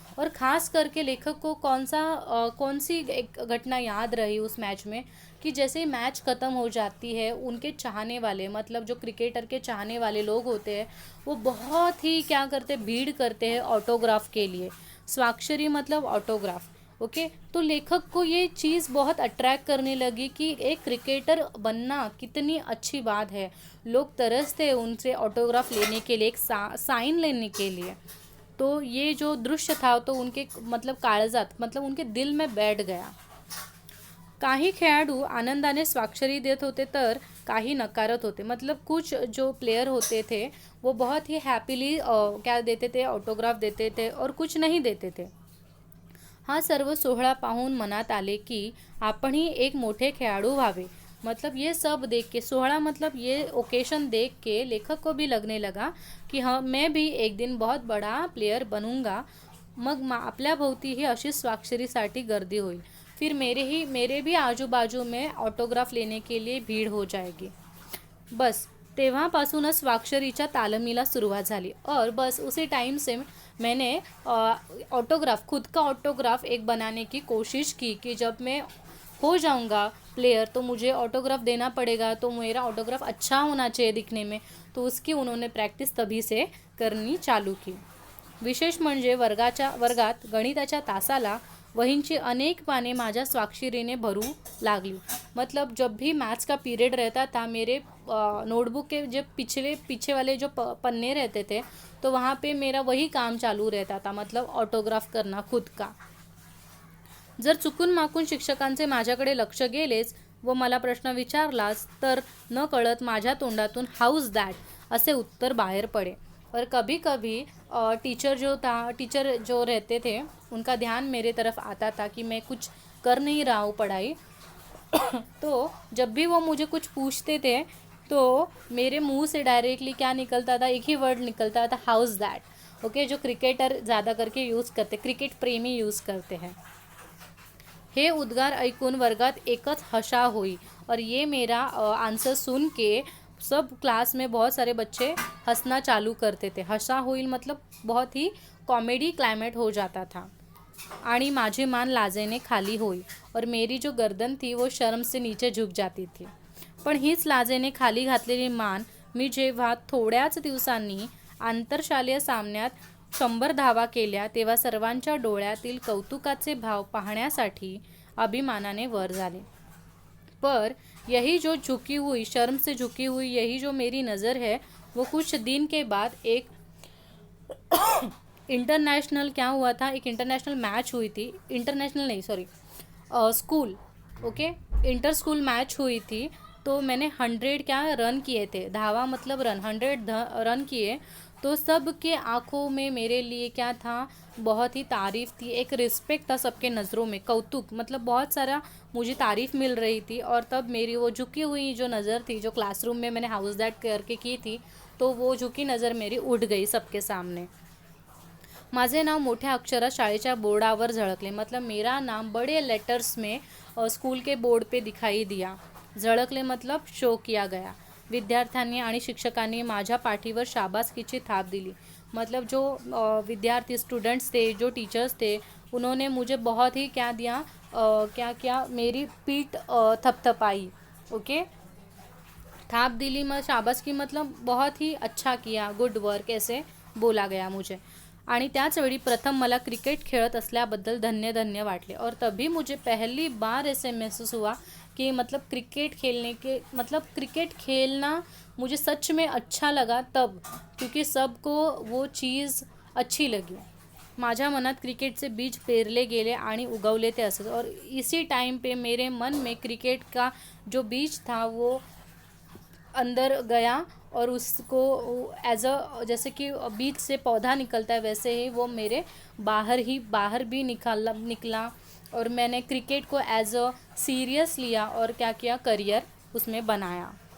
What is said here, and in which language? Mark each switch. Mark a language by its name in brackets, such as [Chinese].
[Hindi] और ख़ास करके लेखक को कौन सी एक घटना याद रही उस मैच में, कि जैसे ही मैच ख़त्म हो जाती है, उनके चाहने वाले, मतलब जो क्रिकेटर के चाहने वाले लोग होते हैं, वो बहुत ही क्या करते, भीड़ करते हैं ऑटोग्राफ के लिए. स्वाक्षरी मतलब ऑटोग्राफ। ओके, तो लेखक को ये चीज़ बहुत अट्रैक्ट करने लगी कि एक क्रिकेटर बनना कितनी अच्छी बात है। लोग तरसते उनसे ऑटोग्राफ लेने के लिए, एक साइन लेने के लिए। तो ये जो दृश्य था तो उनके मतलब काळजात मतलब उनके दिल में बैठ गया। [Marathi] काही खेळाडू आनंदाने स्वाक्षरी देत होते तर काही नकारत होते। [Hindi] मतलब कुछ जो प्लेयर होते थे वो बहुत ही हैप्पीली क्या देते थे, ऑटोग्राफ देते थे, और कुछ नहीं देते थे। [Marathi] हा सर्व सोहळा पाहून मनात आले की आपणही एक मोठे खेळाडू व्हावे। [Hindi] मतलब ये सब देख के, सोहळा मतलब ये ओकेशन देख के लेखक को भी लगने लगा कि हाँ, मैं भी एक दिन बहुत बड़ा प्लेयर बनूंगा। [Marathi] मग आपल्या भोवती ही अशी स्वाक्षरीसाठी गर्दी होईल। [Hindi] फिर मेरे भी आजू बाजू में ऑटोग्राफ लेने के लिए भीड़ हो जाएगी। [Marathi] बस तेव्हापासूनच स्वाक्षरीच्या तालमीला सुरुवात झाली। [Hindi] और बस उसी टाइम से मैंने ऑटोग्राफ, खुद का ऑटोग्राफ एक बनाने की कोशिश की कि जब मैं हो जाऊंगा प्लेयर तो मुझे ऑटोग्राफ देना पड़ेगा, तो मेरा ऑटोग्राफ अच्छा होना चाहिए दिखने में। तो उसकी उन्होंने प्रैक्टिस तभी से करनी चालू की। [Marathi] विशेष म्हणजे वर्गात गणिताच्या तासाला वहींची अनेक पाने माझ्या स्वाक्षरीने भरू लागली। [Hindi] मतलब जब भी मैथ्स का पीरियड रहता था, मेरे नोटबुक के जो पीछे वाले जो पन्ने रहते थे तो वहाँ पे मेरा वही काम चालू रहता था, मतलब ऑटोग्राफ करना खुद का। [Marathi] जर चुकून माकून शिक्षकांचे माझ्याकडे लक्ष गेलेच व मला प्रश्न विचारलाच तर न कळत माझ्या तोंडातून हाउस दॅट असे उत्तर बाहेर पडे। [Hindi] और कभी कभी टीचर जो रहते थे उनका ध्यान मेरे तरफ आता था कि मैं कुछ कर नहीं रहा हूँ पढ़ाई। तो जब भी वो मुझे कुछ पूछते थे तो मेरे मुंह से डायरेक्टली क्या निकलता था, एक ही वर्ड निकलता था, हाउस दैट। ओके, जो क्रिकेटर ज़्यादा करके यूज़ करते, क्रिकेट प्रेमी यूज़ करते हैं। [Marathi] हे उद्गार ऐकून वर्गात एकच हशा हुई। [Hindi] और ये मेरा आंसर सुन के सब क्लास में बहुत सारे बच्चे हंसना चालू करते थे। हशा हुई मतलब बहुत ही कॉमेडी क्लाइमेट हो जाता था। [Marathi] आणि माझी मान लाजेने खाली हुई [Hindi] और मेरी जो गर्दन थी वो शर्म से नीचे झुक जाती थी। [Marathi] पण हीच लाजेने खाली घातलेली मान मी जेव्हा थोड्याच दिवसांनी आंतरशालेय सामन्यात 100 धावा केल्या तेव्हा सर्वांच्या डोळ्यातील कौतुकाचे भाव पाहण्यासाठी अभिमानाने वर झाले। [Hindi] पर यही जो झुकी हुई, शर्म से झुकी हुई यही जो मेरी नज़र है वो कुछ दिन के बाद एक इंटरनेशनल क्या हुआ था, एक इंटरनेशनल मैच हुई थी, इंटरनेशनल नहीं sorry school, okay, inter school match हुई थी। तो मैंने 100 क्या रन किए थे, धावा मतलब रन, 100 रन किए। तो सब के आँखों में मेरे लिए क्या था, बहुत ही तारीफ़ थी, एक रिस्पेक्ट था सबके नज़रों में, कौतुक मतलब बहुत सारा मुझे तारीफ़ मिल रही थी। और तब मेरी वो झुकी हुई जो नज़र थी, जो क्लासरूम में मैंने हाउस दैट करके की थी, तो वो झुकी नज़र मेरी उठ गई सबके सामने। [Marathi] माझे नाव मोठ्या अक्षरात शाळेच्या बोर्डावर झळकले। [Hindi] मतलब मेरा नाम बड़े लेटर्स में स्कूल के बोर्ड पे दिखाई दिया। झळकले मतलब शो किया गया। [Marathi] विद्यार्थ्यांनी आणि शिक्षकांनी माझ्या पाठीवर शाबासकीची थाप दिली। [Hindi] मतलब जो विद्यार्थी स्टूडेंट्स थे, जो टीचर्स थे, उन्होंने मुझे बहुत ही क्या दिया, क्या क्या मेरी पीठ थपथपाई। ओके, थाप दिली मग शाबासकी मतलब बहुत ही अच्छा किया, गुड वर्क ऐसे बोला गया मुझे। [Marathi] आणि त्याचवेळी प्रथम मला क्रिकेट खेळत असल्याबद्दल धन्य धन्य वाटले। [Hindi] और तभी मुझे पहली बार ऐसे महसूस हुआ कि मतलब क्रिकेट खेलना मुझे सच में अच्छा लगा तब, क्योंकि सबको वो चीज़ अच्छी लगी। [Marathi] माझ्या मनात क्रिकेटचे बीज पेरले गेले आणि उगवले ते असंच। [Hindi] और इसी टाइम पे मेरे मन में क्रिकेट का जो बीज था वो अंदर गया और उसको एज जैसे कि बीज से पौधा निकलता है वैसे ही वो मेरे बाहर भी निकला। और मैंने क्रिकेट को एज अ सीरियस लिया और क्या किया, करियर उसमें बनाया।